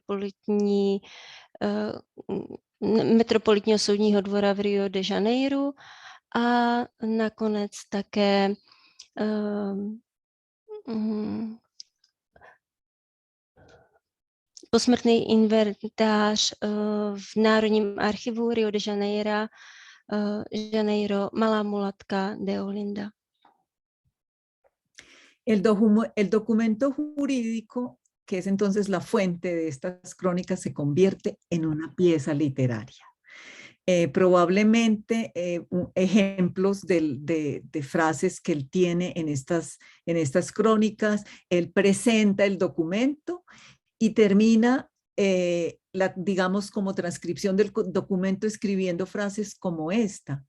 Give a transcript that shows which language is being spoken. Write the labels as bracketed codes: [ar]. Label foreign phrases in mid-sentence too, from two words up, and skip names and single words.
[cs] Metropolitního soudního dvora v Rio de Janeiro a nakonec také posmrtný inventář v Národním archivu Rio de Janeiro, Malá mulatka de Olinda. [es] El documento jurídico, que es entonces la fuente de estas crónicas, se convierte en una pieza literaria. Probablemente ejemplos de frases que él tiene en estas crónicas, él presenta el documento y termina digamos, como transcripción del documento escribiendo frases como esta.